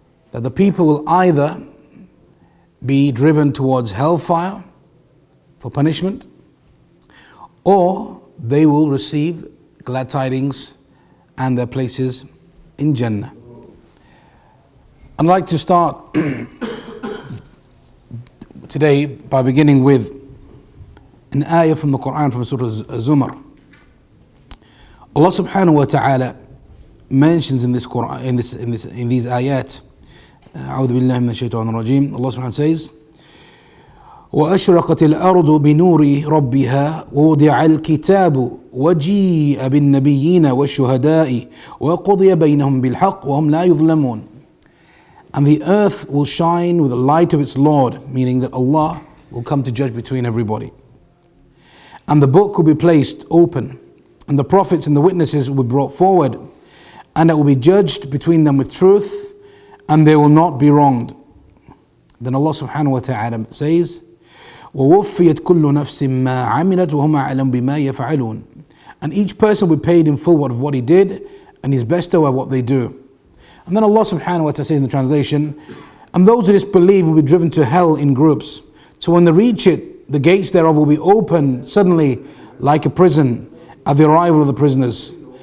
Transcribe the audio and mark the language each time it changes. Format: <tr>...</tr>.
<en>That the people will either be driven towards hellfire for punishment, or they will receive glad tidings and their places in Jinnah. I'd like to start today by beginning with an ayah from the Quran, from Surah Zumar. Allah subhanahu wa ta'ala mentions in this Quran, in these ayat,</en> <ar>أعوذ بالله من الشيطان الرجيم,</ar> <en>Allah subhanahu wa ta'ala says,</en> <ar>وأشرقت الأرض بنور ربها ووضع الكتاب وجيء بالنبيين والشهداء وقضي بينهم بالحق وهم لا يظلمون.</ar> <en>And the earth will shine with the light of its Lord, meaning that Allah will come to judge between everybody. And the book will be placed open, and the prophets and the witnesses will be brought forward, and it will be judged between them with truth, and they will not be wronged. Then Allah subhanahu wa ta'ala says,</en> <ar>وَوَفِّيَتْ كُلُّ نَفْسٍ مَا عَمِلَتْ وَهُمْ أَعْلَمُ بِمَا يَفْعَلُونَ.</ar> <en>And each person will be paid in full of what he did, and he's best aware of what they do. And then Allah subhanahu wa ta'ala says in the translation, and those who disbelieve will be driven to hell in groups. So when they reach it, the gates thereof will be opened suddenly like a prison at the arrival of the prisoners.</en>